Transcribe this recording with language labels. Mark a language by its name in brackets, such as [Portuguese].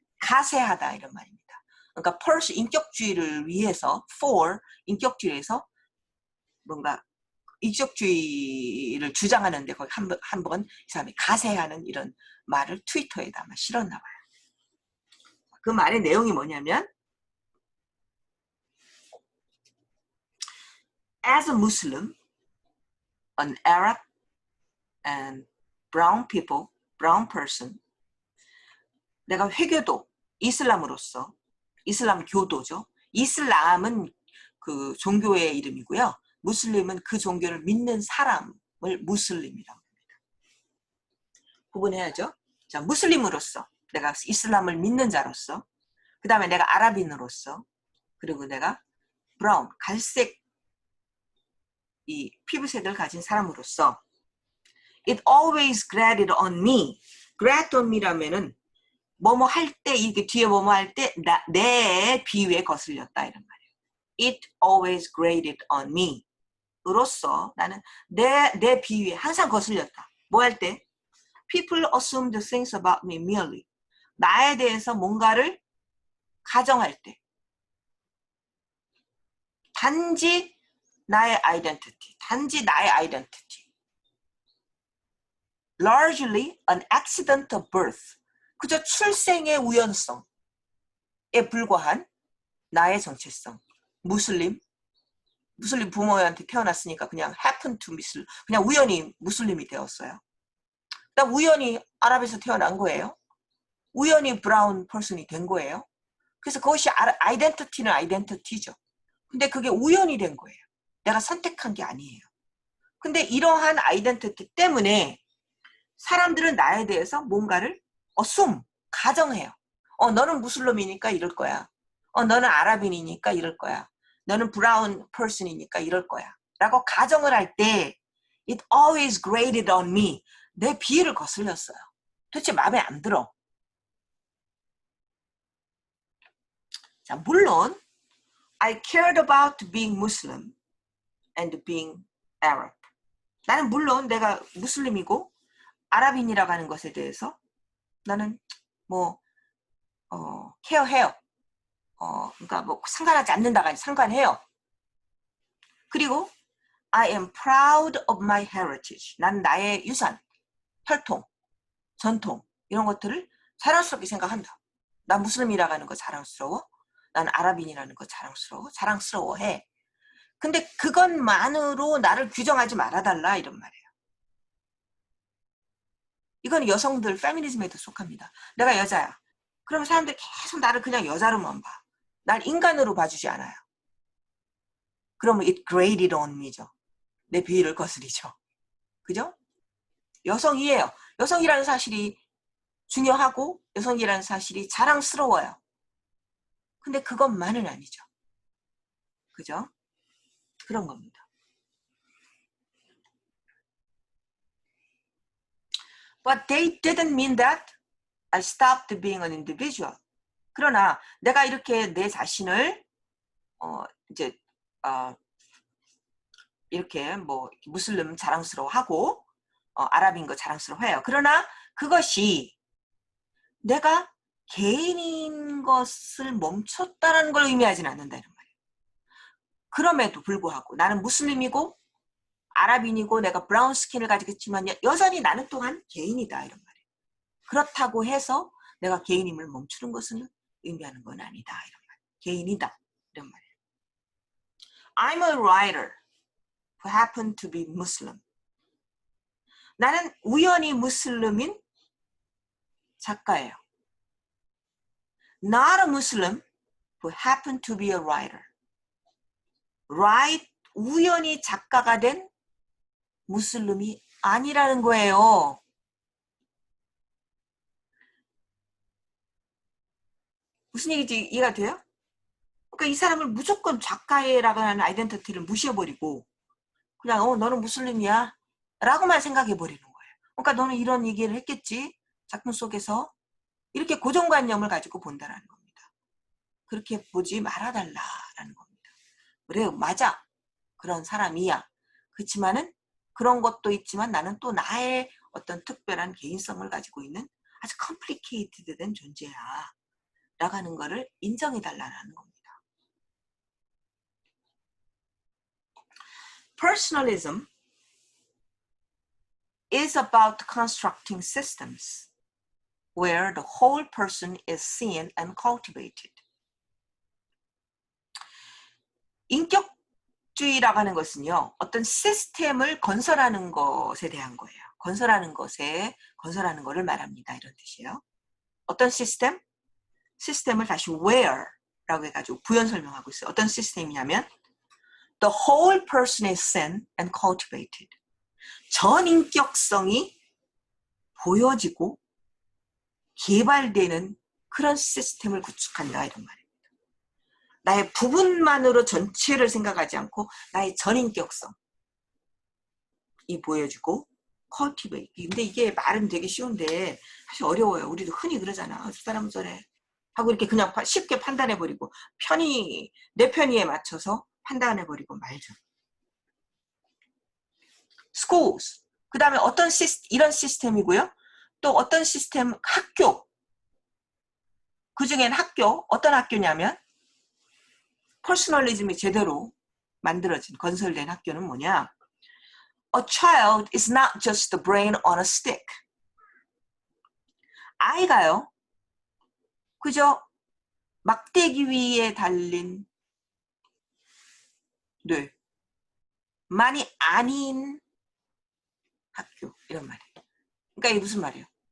[Korean] 가세하다 이런 말입니다. 그러니까 인격주의를 위해서 인격주의에서 뭔가 인격주의를 주장하는데 거기 한번 이 사람이 가세하는 이런 말을 트위터에다 아마 실었나 봐요. 그 말의 내용이 뭐냐면 [English] As a Muslim, an Arab, and brown people, brown person. [Korean] 내가 회교도, 이슬람으로서, 이슬람 교도죠. 이슬람은 그 종교의 이름이고요. 무슬림은 그 종교를 믿는 사람을 무슬림이라고 합니다. 구분해야죠. 자, 무슬림으로서, 내가 이슬람을 믿는 자로서, 그 다음에 내가 아랍인으로서, 그리고 내가 브라운, 갈색 이 피부색을 가진 사람으로서 [English] It always grated on me. [Korean] Grat on me라면은 뭐뭐 할 때, 이게 뒤에 뭐뭐 할 때 내 비위에 거슬렸다 이런 말이에요. [English] It always grated on me. [Korean] 으로써 나는 내 비위에 항상 거슬렸다. 뭐 할 때? [English] People assumed things about me merely. [Korean] 나에 대해서 뭔가를 가정할 때. 단지 나의 identity. 단지 나의 identity. [English] Largely an accident of birth. [Korean] 그저 출생의 우연성에 불과한 나의 정체성. 무슬림 부모한테 태어났으니까 그냥 [English] happen to Muslim, [Korean] 그냥 우연히 무슬림이 되었어요. 그다음 우연히 아랍에서 태어난 거예요. 우연히 브라운 퍼슨이 된 거예요. 그래서 그것이 아이덴티티는 아이덴티티죠. 근데 그게 우연이 된 거예요. 내가 선택한 게 아니에요. 근데 이러한 아이덴티티 때문에 사람들은 나에 대해서 뭔가를 assume, 가정해요. 너는 무슬림이니까 이럴 거야. 너는 아랍인이니까 이럴 거야. 너는 브라운 퍼슨이니까 이럴 거야. 라고 가정을 할 때 [English] it always grated on me. [Korean] 내 비위를 거슬렸어요. 도대체 마음에 안 들어. 자, 물론 [English] I cared about being Muslim and being Arab. [Korean] 나는 물론 내가 무슬림이고 아랍인이라고 하는 것에 대해서 나는 뭐 케어해요. 그러니까 뭐 상관하지 않는다가 아니라 상관해요. 그리고 [English] I am proud of my heritage. [Korean] 난 나의 유산, 혈통, 전통 이런 것들을 자랑스럽게 생각한다. 난 무슬림이라고 하는 거 자랑스러워. 난 아랍인이라는 거 자랑스러워해. 근데 그것만으로 나를 규정하지 말아달라 이런 말이에요. 이건 여성들 페미니즘에도 속합니다. 내가 여자야. 그러면 사람들이 계속 나를 그냥 여자로만 봐. 날 인간으로 봐주지 않아요. 그러면 [English] it grated on me죠. [Korean] 내 비위를 거스리죠. 그죠? 여성이에요. 여성이라는 사실이 중요하고 여성이라는 사실이 자랑스러워요. 근데 그것만은 아니죠. 그죠? 그런 겁니다. [English] But they didn't mean that I stopped being an individual. [Korean] 그러나 내가 이렇게 내 자신을 이제 이렇게 뭐 무슬림 자랑스러워하고 아랍인 거 자랑스러워해요. 그러나 그것이 내가 개인인 것을 멈췄다라는 걸 의미하지는 않는다 이런 말이에요. 그럼에도 불구하고 나는 무슬림이고 아랍인이고 내가 브라운 스킨을 가지고 있지만 여전히 나는 또한 개인이다 이런 말이에요. 그렇다고 해서 내가 개인임을 멈추는 것은 의미하는 건 아니다 이런 말이에요. 개인이다 이런 말이에요. [English] I'm a writer who happened to be Muslim. [Korean] 나는 우연히 무슬림인 작가예요. [English] Not a Muslim who happened to be a writer. [Korean] 우연히 작가가 된 무슬림이 아니라는 거예요. 무슨 얘기인지 이해가 돼요? 그러니까 이 사람을 무조건 작가라고 하는 아이덴티티를 무시해버리고 그냥 너는 무슬림이야 라고만 생각해버리는 거예요. 그러니까 너는 이런 얘기를 했겠지 작품 속에서 이렇게 고정관념을 가지고 본다라는 겁니다. 그렇게 보지 말아달라라는 겁니다. 그래 맞아 그런 사람이야. 그렇지만은 그런 것도 있지만 나는 또 나의 어떤 특별한 개인성을 가지고 있는 아주 컴플리케이티드된 존재야 라고 하는 거를 인정해달라는 겁니다. [English] Personalism is about constructing systems where the whole person is seen and cultivated. [Korean] 인격주의라고 하는 것은요. 어떤 시스템을 건설하는 것에 대한 거예요. 건설하는 건설하는 거를 말합니다. 이런 뜻이에요. 어떤 시스템? 시스템을 다시 where라고 해가지고 부연 설명하고 있어요. 어떤 시스템이냐면 [English] the whole person is seen and cultivated. [Korean] 전인격성이 보여지고 개발되는 그런 시스템을 구축한다 이런 말입니다. 나의 부분만으로 전체를 생각하지 않고 나의 전인격성이 보여지고 cultivate. 근데 이게 말은 되게 쉬운데 사실 어려워요. 우리도 흔히 그러잖아. 저 사람은 저래. 하고 이렇게 그냥 쉽게 판단해버리고 내 편의에 맞춰서 판단해버리고 말죠. [English] schools. [Korean] 그 다음에 이런 시스템이고요. 또 어떤 시스템, 학교. 그 중엔 어떤 학교냐면 퍼스널리즘이 제대로 만들어진, 건설된 학교는 뭐냐? [English] A child is not just the brain on a stick. [Korean] 아이가요, 그저 막대기 위에 달린 뇌만이 아닌 학교, 이런 말이에요. 그러니까 이게 무슨 말이에요?